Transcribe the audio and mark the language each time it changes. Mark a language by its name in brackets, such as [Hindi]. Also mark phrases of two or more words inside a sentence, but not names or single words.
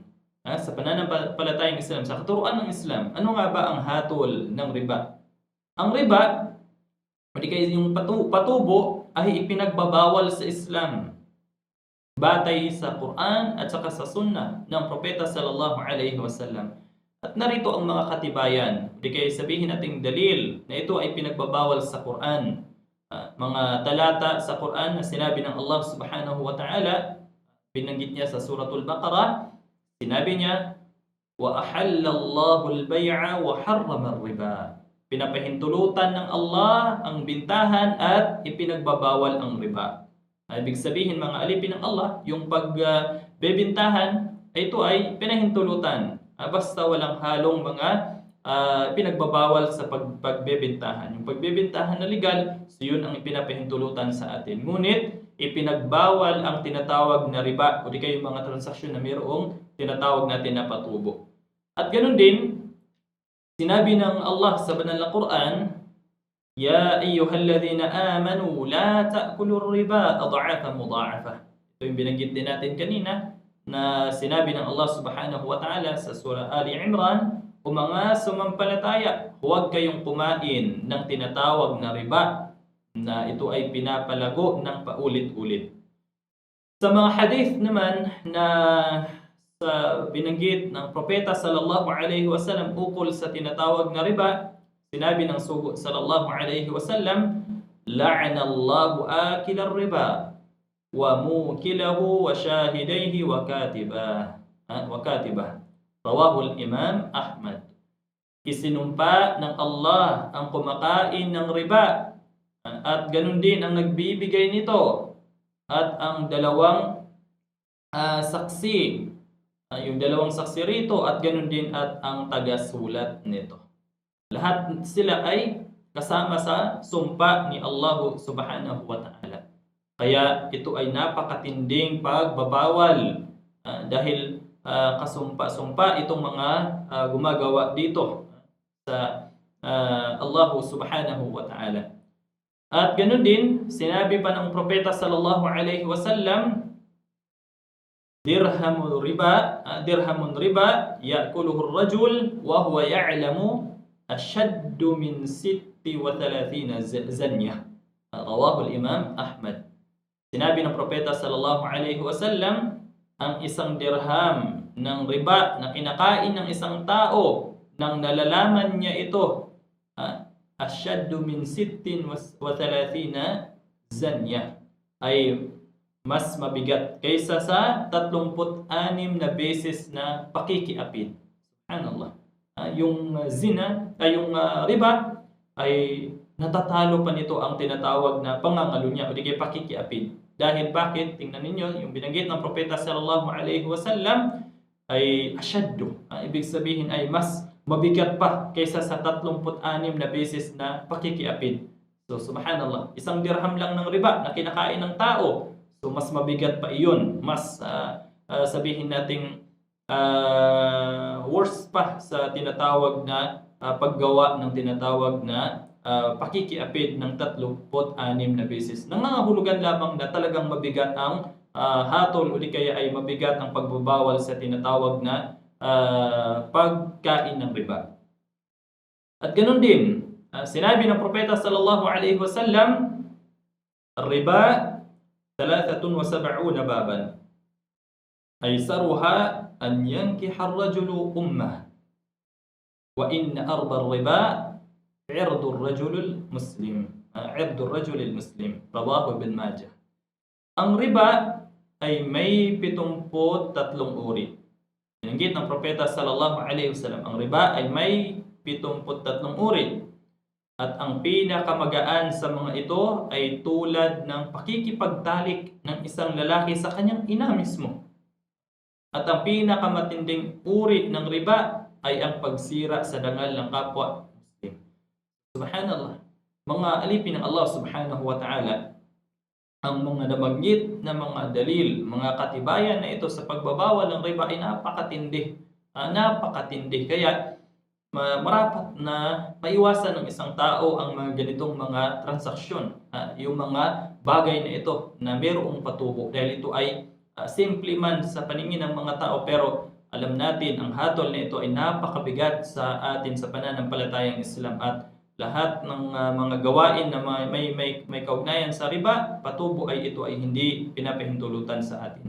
[Filipino] Sa pananampalatayang Islam, sa katuruan ng Islam, ano nga ba ang hatol ng riba? Ang riba, o di kaya yung patubo, ay ipinagbabawal sa Islam batay sa Quran at saka sa Sunnah ng Propeta [Arabic] صلى الله عليه وسلم. [Filipino] At narito ang mga katibayan, di kaya sabihin nating dalil na ito ay pinagbabawal sa Quran. Mga talata sa Quran na sinabi ng Allah [Arabic] سبحانه وتعالى, [Filipino] binanggit niya sa Suratul Baqarah, sinabi niya, [Arabic] وَأَحَلَّ اللَّهُ الْبَيْعَ وَحَرَّمَ الرِّبَا. [Filipino] Pinapahintulutan ng Allah ang bintahan at ipinagbabawal ang riba. Ibig sabihin, mga alipin ng Allah, yung pagbebintahan, ito ay pinahintulutan. Basta walang halong mga pinagbabawal sa pagbebintahan. Yung pagbebintahan na legal, so yun ang ipinapahintulutan sa atin. Ngunit, ipinagbawal ang tinatawag na riba o di kayo mga transaksyon na mayroong tinatawag natin na patubo. At ganun din, sinabi ng Allah sa banal na Quran, [Arabic] يا أيها الذين آمنوا لا تأكلوا الربا أضعافا مضاعفة. [Filipino] Ito yung binanggit din natin kanina na sinabi ng Allah [Arabic] سبحانه وتعالى [Filipino] sa surah Ali Imran, o mga sumampalataya, huwag kayong kumain ng tinatawag na riba na ito ay pinapalago ng paulit-ulit. Sa mga hadith naman na sa binanggit ng Propeta [Arabic] صلى الله عليه وسلم [Filipino] ukol sa tinatawag na riba, sinabi ng sugo [Arabic] صلى الله عليه وسلم, لعن الله آكل الربا وموكله وشاهديه وكاتبه. رواه الإمام أحمد. [Filipino] Isinumpa ng Allah ang kumakain ng riba at ganun din ang nagbibigay nito at ang dalawang saksi, yung dalawang saksi rito at ganun din at ang taga-sulat nito. Lahat sila ay kasama sa sumpa ni Allah [Arabic] سبحانه وتعالى. [Filipino] Kaya ito ay napakatinding pagbabawal dahil kasumpa-sumpa itong mga gumagawa dito sa Allah [Arabic] سبحانه وتعالى. [Filipino] At ganun din, sinabi pa ng propeta [Arabic] صلى الله عليه وسلم, درهم ربا يأكله الرجل وهو يعلم أشد من 36 زنية. رواه الإمام أحمد. [Filipino] Sinabi ng propeta [Arabic] صلى الله عليه وسلم, [Filipino] ang isang dirham ng riba na kinakain ng isang tao nang nalalaman niya ito, [Arabic] أشد من 36 زنية, [Filipino] ay mas mabigat kaysa sa 36 na beses na pakikiapid. Subhanallah. Yung zina ay yung riba ay natatalo pa nito ang tinatawag na pangangalunya o di kaya pakikiapid. Dahil bakit? Tingnan ninyo, yung binanggit ng propeta [Arabic] صلى الله عليه وسلم [Filipino] ay asyaddu. Ibig sabihin ay mas mabigat pa kaysa sa 36 na beses na pakikiapid. So subhanallah, isang dirham lang ng riba na kinakain ng tao. So mas mabigat pa iyon. Mas sabihin nating worse pa sa tinatawag na paggawa ng tinatawag na pakikiapid ng 36 na beses. Nangangahulugan lamang na talagang mabigat ang hatol o di kaya ay mabigat ang pagbabawal sa tinatawag na pagkain ng riba. At ganun din, sinabi ng propeta [Arabic] صلى الله عليه وسلم, ربا 73 بابا أيسرها أن ينكح الرجل أمه وإن أربى الربا عرض الرجل المسلم عرض الرجل المسلم. رواه ابن ماجه. [Filipino] Ang riba ay may 73 uri. Binanggit ng propeta [Arabic] صلى الله عليه وسلم, [Filipino] ang riba ay may 73 uri. At ang pinakamagaan sa mga ito ay tulad ng pakikipagtalik ng isang lalaki sa kanyang ina mismo. At ang pinakamatinding uri ng riba ay ang pagsira sa dangal ng kapwa Muslim. Subhanallah. Mga alipin ng Allah [Arabic] سبحانه وتعالى, [Filipino] ang mga nabanggit na mga dalil, mga katibayan na ito sa pagbabawal ng riba ay napakatindi. Napakatindi. Kaya marapat na maiwasan ng isang tao ang mga ganitong mga transaksyon, yung mga bagay na ito na mayroong patubo, dahil ito ay simple man sa paningin ng mga tao, pero alam natin ang hatol na ito ay napakabigat sa atin sa pananampalatayang Islam, at lahat ng mga gawain na may kaugnayan sa riba, patubo ay ito ay hindi pinapahintulutan sa atin.